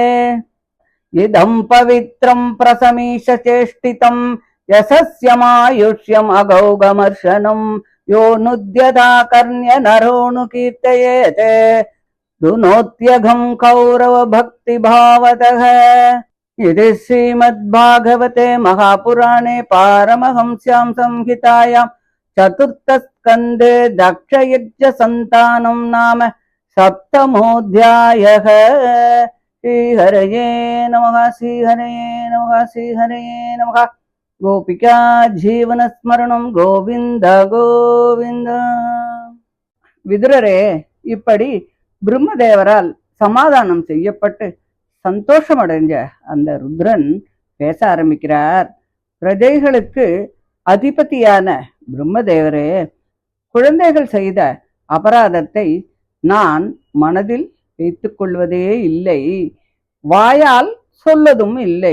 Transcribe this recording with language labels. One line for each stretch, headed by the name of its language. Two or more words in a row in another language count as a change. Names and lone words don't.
Sanskrit: इदं पवित्रं प्रसमीश चेष्टितं यशस्यमायुष्यम् अगौगमर्शनं यो नुद्यता कर्ण्य नरोऽनुकीर्तयेत् दुनोत्यघं कौरव भक्तिभावतः इति श्रीमद्भागवते महापुराणे पारमहंस्यां संहितायां चतुर्थस्कन्धे दक्षयज्ञसन्तानं नाम सप्तमोऽध्यायः। श्रीहरये नमः श्रीहरये नमः श्रीहरये नमः। गोपिका जीवनस्मरणं गोविन्द गोविन्द।
Tamil: விதுரரே, இப்படி பிரம்மதேவரால் சமாதானம் செய்யப்பட்டு சந்தோஷமடைஞ்ச அந்த ருத்ரன் பேச ஆரம்பிக்கிறார். பிரஜைகளுக்கு அதிபதியான பிரம்மதேவரே, குழந்தைகள் செய்த அபராதத்தை நான் மனதில் வைத்துக் கொள்வதே இல்லை, வாயால் சொல்லதும் இல்லை.